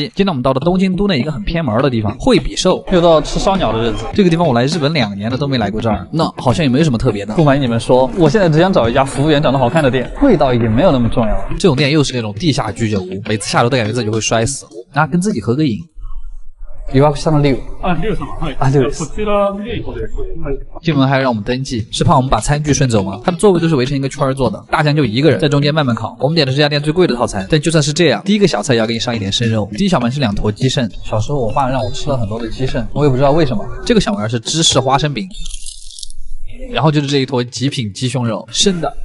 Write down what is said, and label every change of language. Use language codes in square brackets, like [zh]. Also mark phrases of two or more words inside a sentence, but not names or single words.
[zh] 今天我们到了东京都内一个很偏门的地方，惠比寿，又到吃烧鸟的日子。这个地方我来日本2年了都没来过这儿，那好像也没什么特别的。不瞒你们说，我现在只想找一家服务员长得好看的店，味道也没有那么重要。这种店又是那种地下居酒屋，每次下楼都感觉自己会摔死啊！跟自己合个影。 [ja] 予約したのリュウ。リュウ様、はい。リュウです。こちらリュウです。はい。 [zh] 进门还让我们登记，是怕我们把餐具顺走吗？他的座位都是围成一个圈做的，大酱就一个人在中间慢慢烤。我们点的是这家店最贵的套餐，但就算是这样，第一个小菜也要给你上一点生肉。第一小盘是2坨鸡肾，小时候我爸让我吃了很多的鸡肾，我也不知道为什么。这个小丸是芝士花生饼，然后就是这一坨极品鸡胸肉，生的。